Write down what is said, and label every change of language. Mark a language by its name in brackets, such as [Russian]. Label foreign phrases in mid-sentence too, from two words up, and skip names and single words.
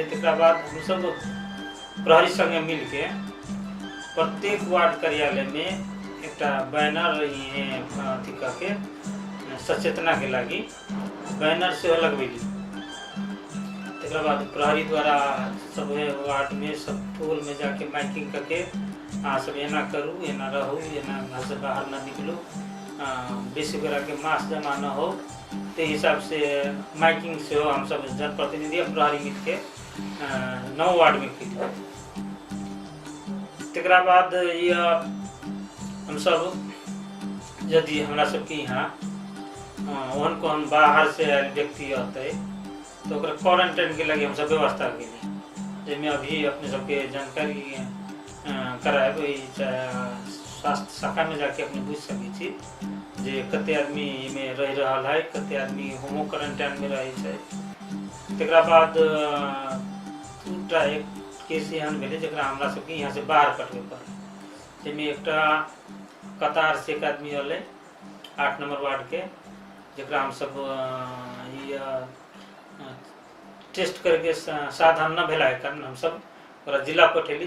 [Maithili] तकरा बाद हम सब प्रहरी संगे मिल के प्रत्येक वार्ड कार्यालय में एक बैनर अथी के सचेतना के लगी बैनर से लगवेली। तो तकरा बाद प्रहरी द्वारा सब वार्ड में सब टोल में जाके माइकिंग करके अहाँ सब एना करू, एना रहू, एना घर से बाहर न निकलू, बेसी करा के मास्क जमा न हो, ते हिसाब से माइकिंग से हो हम सब जनप्रतिनिधि प्रहरी मिल के 9 वार्ड में करिए। तकरा बाद ये हम सब यदि हमरा सबके यहाँ ओहन को हम बाहर से आयल व्यक्ति अतै तो ओकरा क्वारंटाइन के लगे हम सब व्यवस्था केली, जिसमें अभी अपने सबके जानकारी कराएब, स्वास्थ्य शाखा में जाके अपने बुझ सकै छी जे कते आदमी में रह रहल है, कते आदमी [English] home quarantine [Maithili] में रहे छै। तकरा बाद 2टा एक केस एहन भेलै जकरा हमरा सबके यहाँ से बाहर कटबे पड़ल, जिसमें एकटा कतार से एक आदमी अलै 8 नंबर वार्ड के, जकरा हम सब टेस्ट करके साधन न भेला के कारण हम सब जिला पठेली।